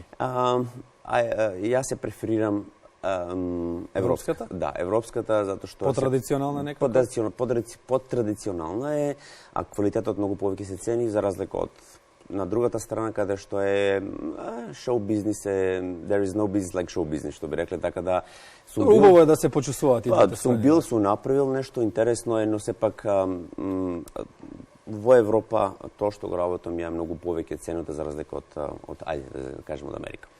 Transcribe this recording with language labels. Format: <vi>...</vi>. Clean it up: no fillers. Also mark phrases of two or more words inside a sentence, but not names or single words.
<mk>Јас се преферирам европската? Да, европската, затоа што потрадиционална некако? Потрадиционална е, а квалитетот многу повеќе се цени за разлика од на другата страна каде што е шоу бизнис</mk> <en>there is no business like show business,</en> <mk>што би рекле, така да убаво е да се почувствуваат и двете страни. Сум направил нешто интересно, но сепак во Европа тоа што го работам ја многу повеќе цената за разлика од ајде да кажеме од Америка.</mk>